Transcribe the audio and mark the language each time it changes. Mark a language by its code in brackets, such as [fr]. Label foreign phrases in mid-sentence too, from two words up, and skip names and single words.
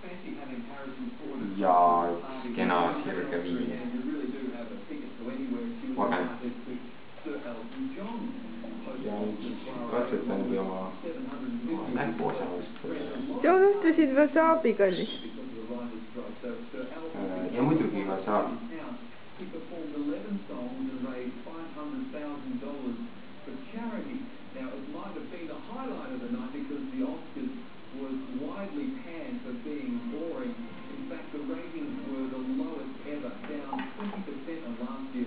[et] Ja üks kena sirge viin. Organ. Ja nüüd siis katsetan kui oma näpuosalust. Sa unustasid wasabi, kallis. Ja muidugi wasabi. [en] Now, it might have been the highlight of the night because the Oscars was widely panned for being boring. In fact, the ratings were the lowest ever, down 20% on last year.